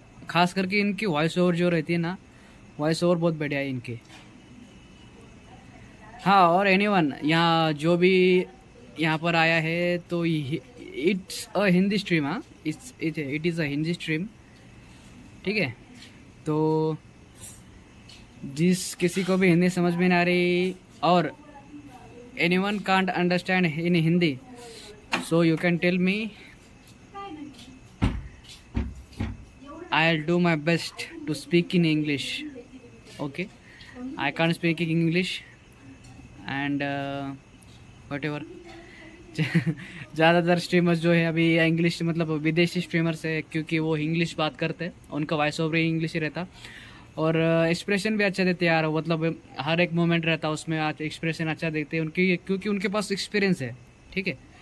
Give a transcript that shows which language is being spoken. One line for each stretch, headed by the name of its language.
Hindi: खास करके इनकी वॉइस ओवर जो रहती है ना, वॉइस ओवर बहुत बढ़िया है इनकी। हाँ, और एनीवन यहाँ जो भी यहाँ पर आया है तो
English: It's a Hindi stream.
Hindi: हाँ,
English: it is a Hindi stream,
Hindi: ठीक है। तो जिस किसी को भी हिंदी समझ में ना आ रही और
English: anyone can't understand in Hindi, so you can tell me, I'll do my best to speak in English. Okay, I can't speak in English and whatever.
Hindi: ज़्यादातर स्ट्रीमर्स जो है अभी इंग्लिश मतलब विदेशी स्ट्रीमर्स है, क्योंकि वो इंग्लिश बात करते हैं, उनका वॉइस ओवर इंग्लिश ही रहता, और एक्सप्रेशन भी अच्छा देते यार। मतलब हर एक मोमेंट रहता है उसमें, आज एक्सप्रेशन अच्छा देते हैं उनकी, क्योंकि उनके पास एक्सपीरियंस है, ठीक है।